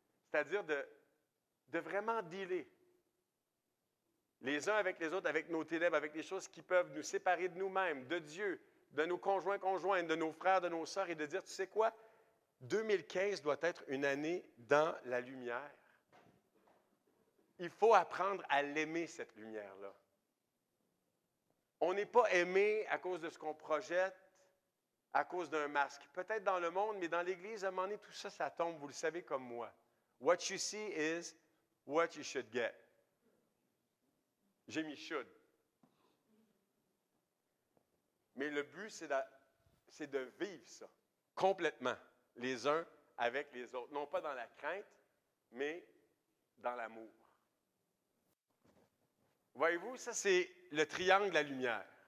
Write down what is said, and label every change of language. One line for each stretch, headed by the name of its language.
French: C'est-à-dire de vraiment dealer les uns avec les autres, avec nos ténèbres, avec les choses qui peuvent nous séparer de nous-mêmes, de Dieu, de nos conjoints-conjointes, de nos frères, de nos sœurs, et de dire, tu sais quoi, 2015 doit être une année dans la lumière. Il faut apprendre à l'aimer, cette lumière-là. On n'est pas aimé à cause de ce qu'on projette, à cause d'un masque. Peut-être dans le monde, mais dans l'Église, à un moment donné, tout ça, ça tombe, vous le savez comme moi.
English: What you see is what you should get.
French: J'ai mis should. Mais le but, c'est de vivre ça, complètement. les uns avec les autres. Non pas dans la crainte, mais dans l'amour. Voyez-vous, ça c'est le triangle de la lumière.